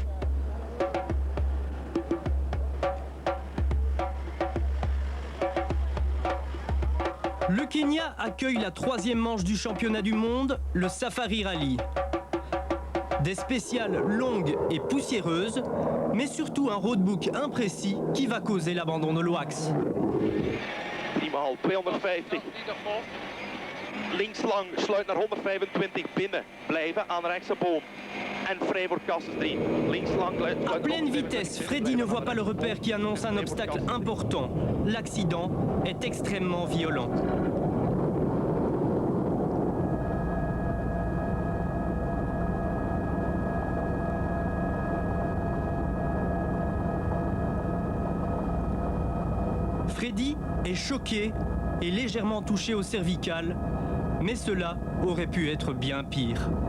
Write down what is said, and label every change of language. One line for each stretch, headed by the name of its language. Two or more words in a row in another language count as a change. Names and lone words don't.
French: Le Kenya accueille la 3e manche du championnat du monde, le Safari Rally. Des spéciales longues et poussiéreuses, mais surtout un roadbook imprécis qui va causer l'abandon de Loax. 250.
Dutch: Links lang, sluit naar 125 binnen. Blijven aan rechtse boom. En vrij voor Casses 3. Links lang,
French: à pleine vitesse, Freddy ne voit pas le repère qui annonce un obstacle important. L'accident est extrêmement violent. Freddy est choqué et légèrement touché au cervical, mais cela aurait pu être bien pire.